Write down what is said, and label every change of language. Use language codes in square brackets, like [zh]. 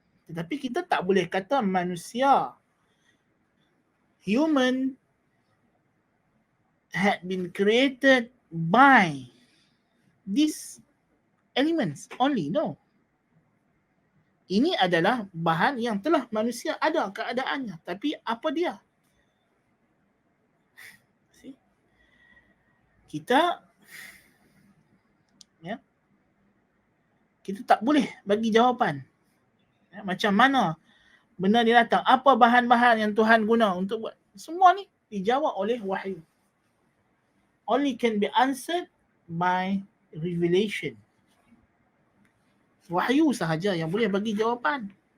[ms] Tetapi kita tak boleh kata manusia, [en] human, had been created by these elements only. No. [ms] Ini adalah bahan yang telah manusia ada keadaannya. Tapi apa dia? Kita tak boleh bagi jawapan. Macam mana benda ni datang, apa bahan-bahan yang Tuhan guna untuk buat. Semua ni dijawab oleh wahyu. [en] Only can be answered by revelation. [ms] Wahyu sahaja yang boleh bagi jawapan.